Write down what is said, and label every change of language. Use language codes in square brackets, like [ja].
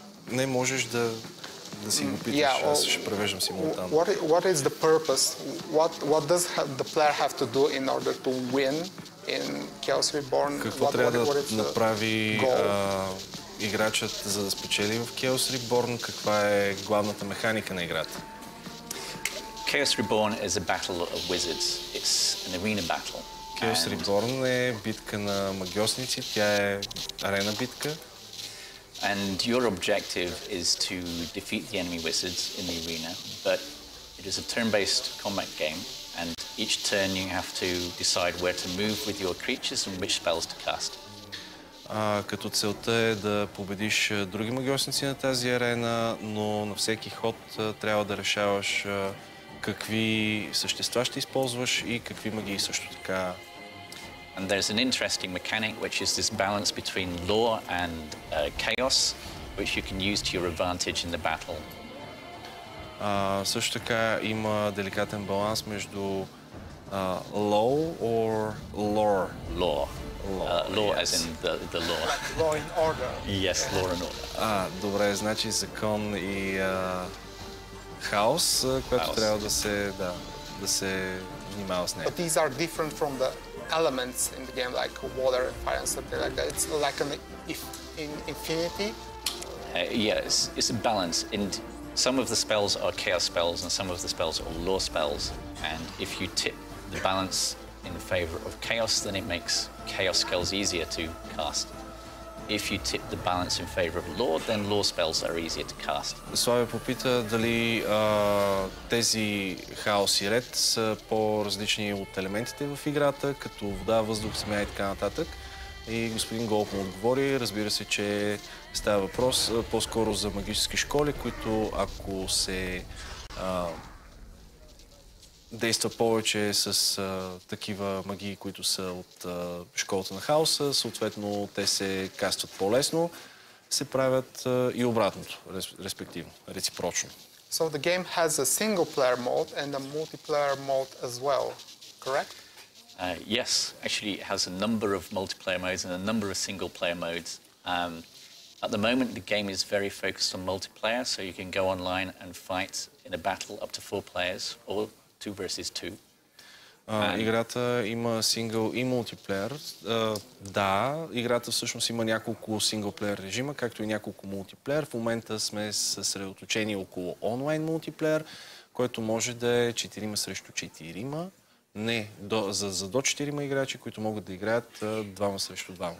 [bg] Не можеш да си го питаш, аз ще превеждам симултанно. [en] What is the purpose? What does the player have to do in order to win in Chaos Reborn? [bg] Какво трябва да направи играчът, за да спечели в Chaos Reborn? Каква е главната механика на играта? [en] Chaos Reborn is a battle of wizards. It's an arena battle. [bg] Chaos Reborn е битка на магиосници, тя е арена битка. [en] And your objective is to defeat the enemy wizards in the arena, but it is a turn-based combat game, and each turn you have to decide where to move with your creatures and which spells to cast. [bg] Като целта е да победиш други магиосници на тази арена, но на всеки ход трябва да решаваш какви същества ще използваш и какви магии също така. [en] And there's an interesting mechanic, which is this balance between law and chaos, which you can use to your advantage in the battle. [bg] Също така има деликатен баланс между [en] law or lore. Law. Law yes. as in the law. Law and order. Yes, law and order. [bg] Добре, значи закон и хаос, което трябва да се внимава с него. [en] But these are different from the elements in the game, like water and fire and something like that. It's like in Infinity. Yes, it's a balance. And some of the spells are chaos spells and some of the spells are law spells. And if you tip the balance in favor of chaos, then it makes chaos spells easier to cast. If you tip the balance in favor of law, then law spells are easier to cast. [bg] Славя попита дали тези хаос и ред са по-различни от елементите в играта, като вода, въздух, земя и така нататък. И господин Голоп му отговори, разбира се, че става въпрос по-скоро за магически школи, които ако се действа повече с такива магии, които са от школата на хаоса, съответно те се кастват по-лесно, се правят и обратното, респективно, реципрочно. [en] So the game has a single player mode and a multiplayer mode as well, correct? Yes, actually it has a number of multiplayer modes and a number of single player modes. At the moment the game is very focused on multiplayer, so you can go online and fight in a battle up to 4 players or 2 versus 2. [bg] Играта има сингъл и мултиплеер. Да, играта всъщност има няколко синглплеер режима, както и няколко мултиплеер. В момента сме съсредоточени около онлайн мултиплеер, който може да е 4 срещу 4. Не, за до 4 играчи, които могат да играят 2 срещу 2.